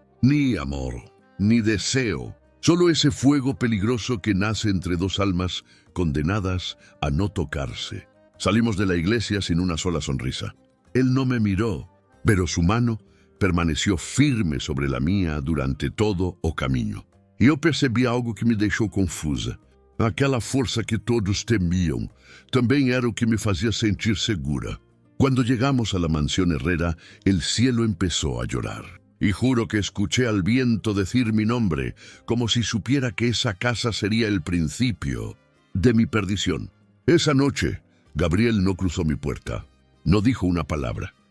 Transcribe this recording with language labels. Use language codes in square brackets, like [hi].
[es] Ni amor, ni deseo, solo ese fuego peligroso que nace entre dos almas condenadas a no tocarse. Salimos de la iglesia sin una sola sonrisa. Él no me miró, pero su mano permaneció firme sobre la mía durante todo [pt] o caminho. E eu percebi algo que me deixou confusa. Aquela força que todos temiam também era o que me fazia sentir segura. [es] Cuando llegamos a la mansión Herrera, el cielo empezó a llorar. Y juro que escuché al viento decir mi nombre, como si supiera que esa casa sería el principio de mi perdición. Esa noche, Gabriel no cruzó mi puerta. No dijo una palabra.